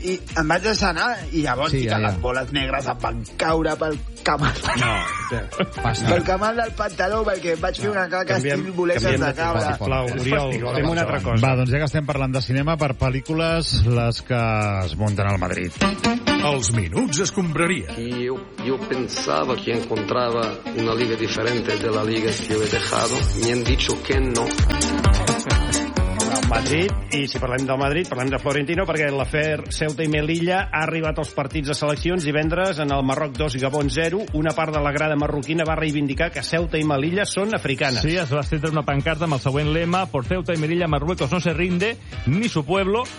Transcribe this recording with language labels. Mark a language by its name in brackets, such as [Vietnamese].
[Catalan] I em vaig deixar anar i llavors sí, les boles negres em van caure pel camal. No. Pel camal del pantaló, perquè vaig fer una caca estil voleses de cabra. Sisplau, Oriol, fem una altra cosa. Va, doncs ja que estem parlant de cinema, per pel·lícules les que es munten al Madrid. Els minuts es compraria. [Spanish] Jo pensava que encontrava una liga diferent de la liga que he dejado. Me han dicho que no. [Catalan] Madrid, i si parlem del Madrid, parlem de Florentino, perquè l'afer Ceuta i Melilla ha arribat als partits de seleccions divendres en el Marroc 2 Gabon 0. Una part de la grada marroquina va reivindicar que Ceuta i Melilla són africanes. Sí, es va estendre una pancarta amb el següent lema: [Spanish] Por Ceuta y Melilla, Marruecos no se rinde, ni su pueblo.